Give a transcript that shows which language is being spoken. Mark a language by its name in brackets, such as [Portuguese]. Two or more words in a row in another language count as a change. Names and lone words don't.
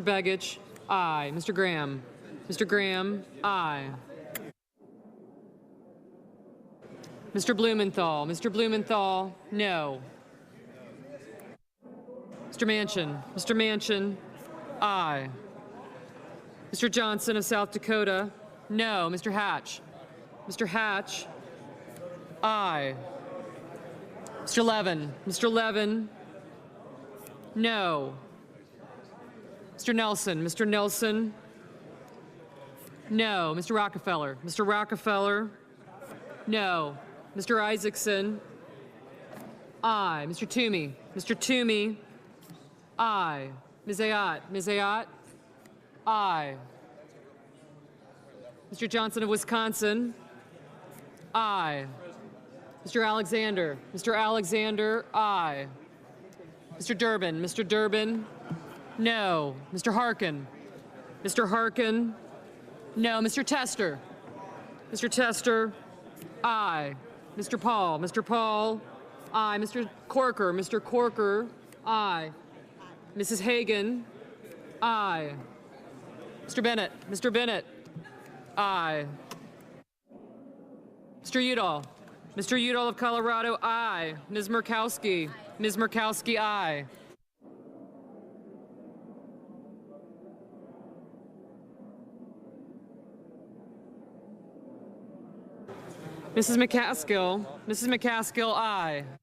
[English] Begich, aye. Mr. Graham. Mr. Graham, aye. Mr. Blumenthal. Mr. Blumenthal, no. Mr. Manchin. Mr. Manchin, aye. Mr. Johnson of South Dakota, no. Mr. Hatch. Mr. Hatch, aye. Mr. Levin. Mr. Levin, no. Mr. Nelson. Mr. Nelson, no. Mr. Rockefeller. Mr. Rockefeller, no. Mr. Isaacson, aye. Mr. Toomey. Mr. Toomey, aye. Ms. Ayotte. Ms. Ayotte, aye. Mr. Johnson of Wisconsin, aye. Mr. Alexander. Mr. Alexander, aye. Mr. Durbin. Mr. Durbin, no. Mr. Harkin. Mr. Harkin, no. Mr. Tester. Mr. Tester, aye. Mr. Paul. Mr. Paul, Aye. Mr. Corker. Mr. Corker. Aye. Mrs. Hagan. Aye. Mr. Bennett. Mr. Bennett. Aye. Mr. Udall. Mr. Udall of Colorado. Aye. Ms. Murkowski. Ms. Murkowski. Aye. Mrs. McCaskill. Mrs. McCaskill. Aye.